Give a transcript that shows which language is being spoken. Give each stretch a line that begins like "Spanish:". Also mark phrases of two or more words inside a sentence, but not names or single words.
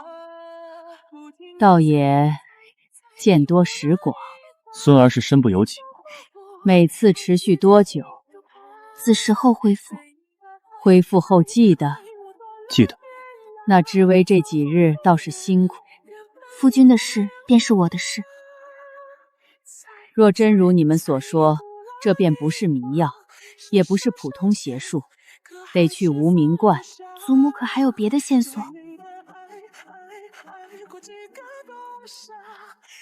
Chinese: 倒也見多識廣。孫兒是身不由己。每次持續多久？子時後恢復。恢復後記得？記得。那知微這幾日倒是辛苦。夫君的事便是我的事。若真如你們所說，這便不是迷藥，也不是普通邪術，得去無名觀。祖母可還有別的線索？